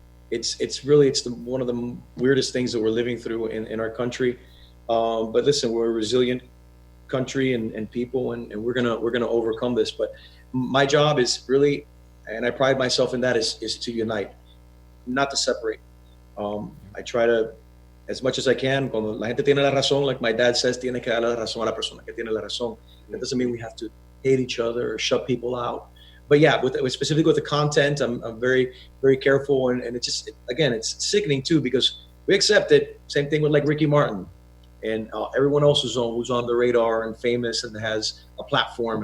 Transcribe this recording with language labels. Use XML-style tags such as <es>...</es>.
<en>It's one of the weirdest things that we're living through in our country. But listen, we're a resilient country and people, and we're gonna overcome this. But my job is really, and I pride myself in that, is to unite, not to separate. I try to, as much as I can,</en> <es>cuando la gente tiene la razón,</es> <en>like my dad says,</en> <es>tiene que dar la razón a la persona que tiene la razón.</es> <en>That doesn't mean we have to hate each other or shut people out. But yeah, specifically with the content, I'm very, very careful, and it's just, again, it's sickening too, because we accept it. Same thing with like Ricky Martin and everyone else who's on the radar and famous and has a platform.</en>